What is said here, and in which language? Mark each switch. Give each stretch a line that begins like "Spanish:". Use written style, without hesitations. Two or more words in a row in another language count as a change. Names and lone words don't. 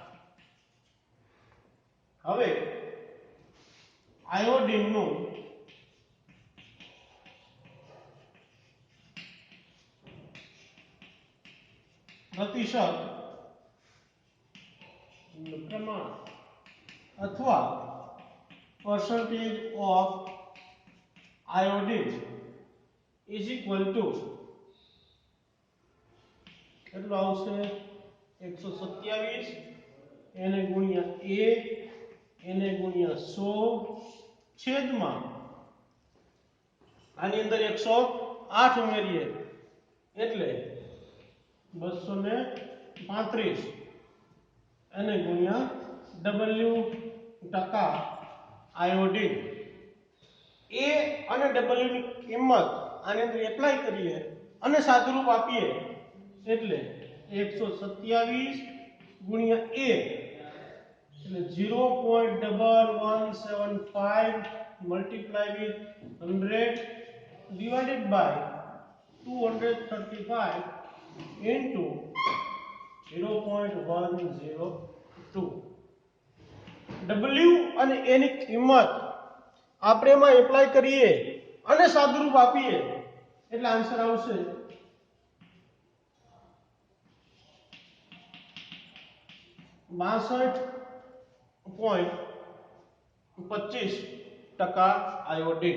Gujarati: હવે આયોડિન નું પ્રતિશત પ્રમાણ અથવા
English: percentage of iodine is equal to
Gujarati: કેટલું આવશે? 127 એને ગુણ્યા a એને ગુણ્યા 100 છેદમાં આની અંદર 108 ઉમેરીએ એટલે 235 એને ગુણ્યા W ટકા આયોડિન. A અને W ની કિંમત આની અંદર એપ્લાય કરીએ અને સાદુરૂપ આપીએ એટલે 127 ગુણ્યા A એટલે 0.1175
English: multiply with 100 divided by 235 into
Gujarati: 0.102. W અને A ની કિંમત આપણે એમાં એપ્લાય કરીએ અને સાદુરૂપ આપીએ એટલે આન્સર આવશે 62.25% આયોડીન.